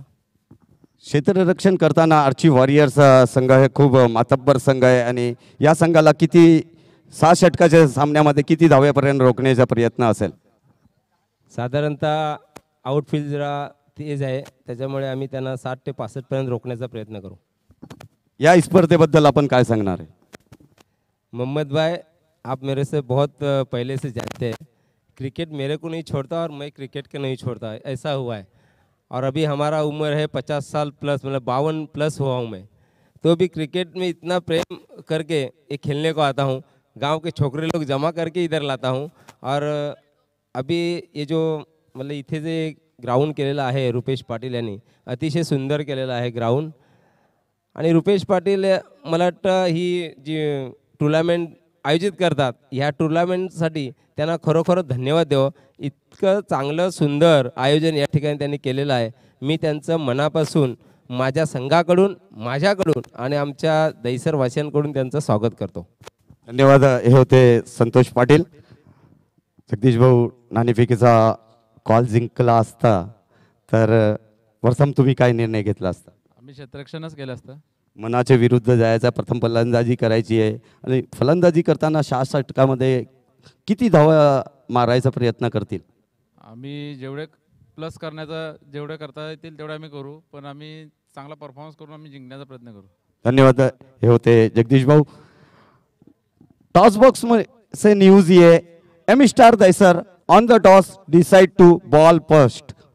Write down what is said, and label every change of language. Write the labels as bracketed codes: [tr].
[mr] क्षेत्ररक्षण करताना आर्ची वॉरियर्स संघ हे खूप मातब्बर संघ आहे आणि या संघाला किती 6 षटकाच्या सामन्यामध्ये किती धावेपर्यंत रोखण्याचा प्रयत्न असेल? साधारणतः आउटफील्ड जरा तेज आहे, त्याच्यामुळे आम्ही त्यांना 60 ते 65 पर्यंत रोखण्याचा प्रयत्न करू. या स्पर्धेबद्दल आपण काय सांगणार आहे? [hi] मोहम्मद भाई, आप मेरे से बहुत पहले से जानते हैं, क्रिकेट मेरे को नहीं छोड़ता और मैं क्रिकेट को नहीं छोड़ता, ऐसा हुआ है. और अभी हमारा उम्र है 50 साल प्लस, मतलब 52 प्लस हुआ हूँ मैं, तो भी क्रिकेट में इतना प्रेम करके ये खेलने को आता हूँ. गांव के छोकरे लोग जमा करके इधर लाता हूँ. और अभी ये जो मतलब [mr] इथे जे ग्राउंड केलेलं आहे रुपेश पाटील यांनी, अतिशय सुंदर केलेलं आहे ग्राउंड. आणि रुपेश पाटील मला वाटतं ही जी टुर्नामेंट आयोजित करतात, ह्या टुर्नामेंटसाठी त्यांना खरोखर धन्यवाद द्यावं. इतकं चांगलं सुंदर आयोजन या ठिकाणी त्यांनी केलेलं आहे. मी त्यांचं मनापासून माझ्या संघाकडून, माझ्याकडून आणि आमच्या दहिसरवासियांकडून त्यांचं स्वागत करतो. धन्यवाद. हे होते संतोष पाटील. जगदीश भाऊ, नाणेफेकीचा कॉल जिंकला असता तर प्रथम तुम्ही काय निर्णय घेतला असता? आम्ही क्षेत्ररक्षणच केलं असतं. मनाच्या विरुद्ध जायचा, प्रथम फलंदाजी करायची आहे आणि फलंदाजी करताना 6 षटकामध्ये किती धावा मारायचा प्रयत्न करतील? आम्ही जेवढे प्लस करण्याचा जेवढे करता येतील तेवढे आम्ही करू, पण आम्ही चांगला परफॉर्मन्स करून आम्ही जिंकण्याचा प्रयत्न करू. धन्यवाद. हे होते जगदीश भाऊ. [hi] टॉस बॉक्स में से न्यूज ये, [en] M star Dahisar on the toss decide to bowl first.